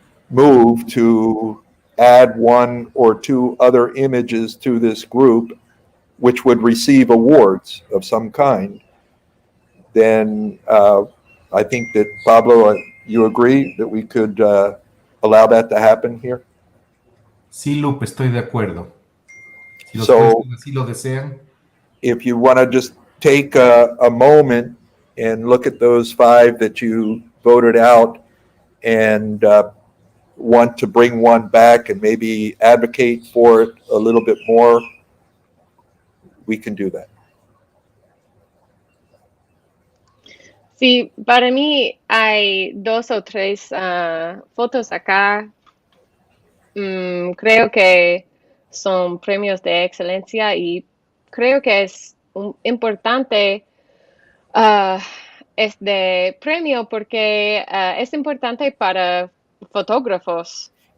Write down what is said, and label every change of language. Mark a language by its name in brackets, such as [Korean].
[English] move to add 1 or 2 other images to this group, which would receive awards of some kind, then I think that, Pablo, you agree that we could allow that to happen here? [Spanish] Sí, Lupe, estoy de acuerdo. Si los [English] So- [Spanish] jueces así lo desean. [English] If you want to just take a moment and look at those 5 that you voted out and want to bring one back and maybe advocate for it a little bit more, we can do that. [Spanish] Sí, para mí hay 2 o 3 fotos acá. Creo que son premios de excelencia y creo que es importante este premio porque es importante para fotógrafos.